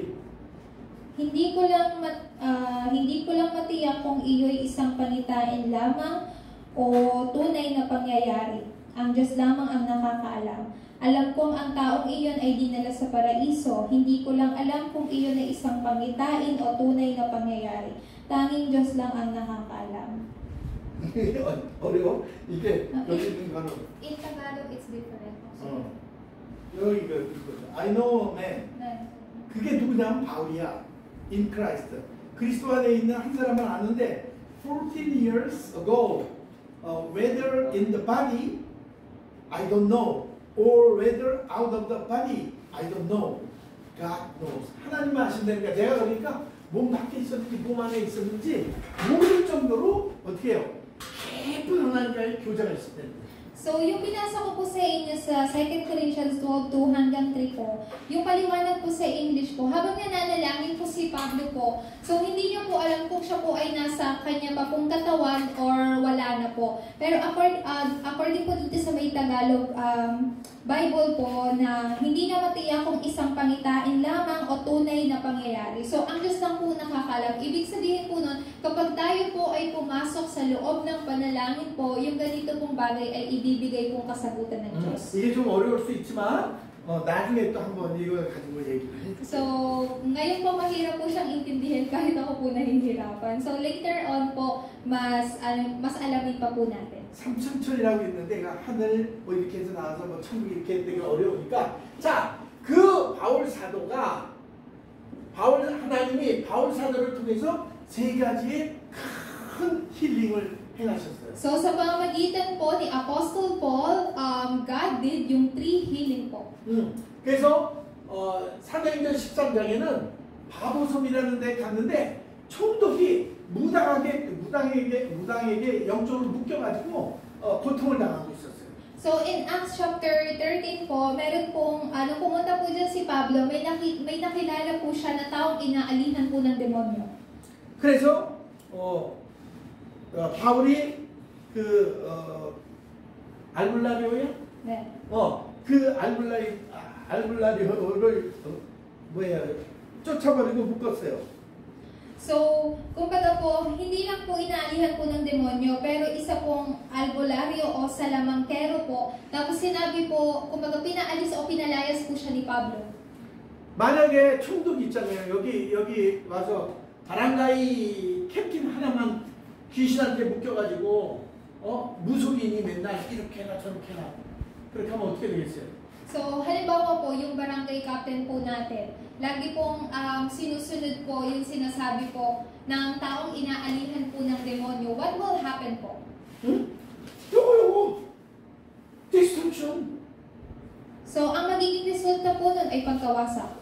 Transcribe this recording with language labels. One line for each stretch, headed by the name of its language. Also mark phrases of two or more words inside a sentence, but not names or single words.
Filipino: Hindi ko lang matiyak kung iyo'y isang pangitain lamang o tunay na pangyayari. Ang Diyos lamang ang nakakaalam. Alam kong ang taong iyon ay dinala sa paraiso. Hindi ko lang alam kung iyon ay isang pangitain o tunay na pangyayari. Tanging Diyos lang ang nakakaalam.
Korean: 어려워? 이게 여기 있는 거는
English: In Tagalog, it's different.
Korean: 여기가 그거죠.
English: I know man.
Korean: 네. 그게 누구냐면 바울이야.
English: In Christ.
Korean: 그리스도 안에 있는 한 사람을 아는데
English: 14 years ago, whether in the body, I don't know. Or whether out of the body, I don't know. God knows.
Korean: 하나님만 아신다니까 내가 그러니까 몸 밖에 있었는지 몸 안에 있었는지 모를 정도로 어떻게 해요? 깊은 하나님과의 교제가 있을 때.
Filipino: So, yung binasa ko po sa inyo sa 2 Corinthians 12:2 hanggang 3 po, yung paliwanag po sa English po, habang nananalangin po si Pablo po, so hindi niyo po alam kung siya po ay nasa kanya pa pong katawan or wala na po. Pero according po dito sa may Tagalog Bible po, na hindi na matiyak kung isang pangitain lamang o tunay na pangyayari. So, ang Diyos lang po nakakalam. Ibig sabihin po nun, kapag tayo po ay pumasok sa loob ng panalangin po, yung ganito pong bagay ay ibibigay pong kasagutan ng Diyos.
Korean: 이게 좀 어려울 수 있지만 나중에 또 한번 이걸 가지고 얘기를 해주세요.
Filipino: So, ngayon po mahirap po siyang intindihin kahit ako po nahihirapan. So, later on po, mas alamin pa po natin.
Korean: 삼천천이라고 있는데 하늘 뭐 이렇게 해서 나와서 뭐 천국 이렇게 되게 어려우니까 자, 그 바울 사도가 하나님이 바울 사도를 통해서 세 가지의 큰 힐링을 행하셨어요.
Filipino: So, sa pamamagitan po ni Apostle Paul,
English: God did
Filipino: yung 3 healing po.
Korean: 그래서 사도행전 13장에는 바보섬이라는 데 갔는데 총독이 무당에게 영적으로 묶여가지고 고통을 당하고 있었어요.
Filipino: So,
English: in Acts chapter 13
Filipino: po, meron pong, pumunta po dyan si Pablo, may nakilala po siya na taong inaalihan po ng demonyo.
Korean: 그래서 바울이 알블라리오야? 네. 그 알블라리오를 쫓아버리고 묶었어요.
Filipino: So, kumbaga po, hindi lang po inaalihan po ng demonyo, pero isa pong albularyo o salamangkero po. Tapos sinabi po, kumbaga pinaalis o pinalayas po siya ni Pablo.
Korean: 만약에 총독 있잖아요. 여기 와서 바랑가이 캡틴 하나만 귀신한테 묶여가지고 무속인이 맨날 이렇게 해라 저렇게 해라. 그렇게 하면 어떻게 되겠어요?
Filipino: So, halimbawa po, yung barangay captain po natin, lagi pong sinusunod po yung sinasabi po ng taong inaalihan po ng demonyo.
English: What will happen po?
Korean: 요거 destruction.
Filipino: So, ang magiging resulta po nun ay pagkawasak.